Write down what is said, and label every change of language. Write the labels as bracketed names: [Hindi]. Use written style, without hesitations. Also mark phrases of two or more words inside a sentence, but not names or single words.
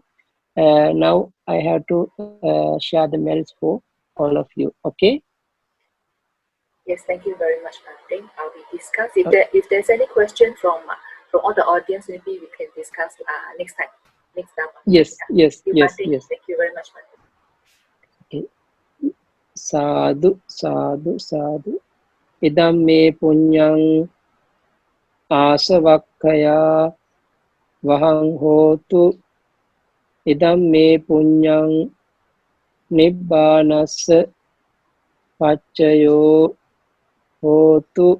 [English] Now I have to share the mails for all of you. Okay. Yes, thank you very much, Bhante. We discuss if there's any question from all the audience, maybe we can discuss next time, next time. Yes, yes, Thank you, yes, Bhante. yes. Thank you very much, Bhante. Okay. [Pali] Sadhu, sadhu, sadhu. Idam me punyang asavakkaya vahang hotu. Idam me punyang nibbānassa paccayo hotu.